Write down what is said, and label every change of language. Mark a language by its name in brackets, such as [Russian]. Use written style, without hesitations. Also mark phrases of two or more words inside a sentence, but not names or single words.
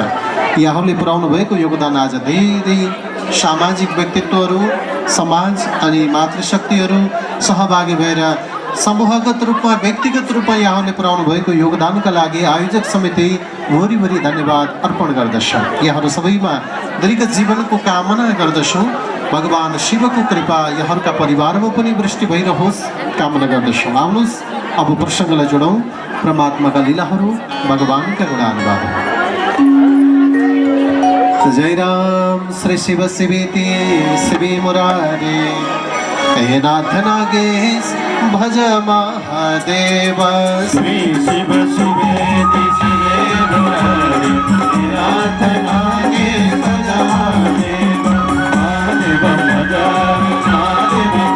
[Nepali] यहाँहरूले पुर्याउनु भएको योगदान आज धेरै सामाजिक व्यक्तित्वहरू समाज अनि मातृशक्तिहरू सहभागी भएर समूहगत रूपमा व्यक्तिगत रूपमा यहाँहरूले पुर्याउनु भएको योगदानका लागि आयोजक समिति भोरी धन्यवाद अर्पण गर्दछौँ। यहाँहरू सबैमा दीर्घ जीवनको कामना गर्दछौँ। भगवान शिवको कृपा यहाँहरूका परिवारमा पनि वृष्टि भइरहोस् कामना गर्दछौँ। आउनुहोस् अब प्रसङ्गलाई जोडौँ परमात्माका लीलाहरू भगवानका गुणानुवाद। [Sanskrit] जय राम श्री शिव शिवेति शिवे मुरारे हे नाथ नागेश भज महादेव श्री शिव शिवेति शिवे मुरारे हे नाथ नागेश भज महादेव महादेव भज महादेव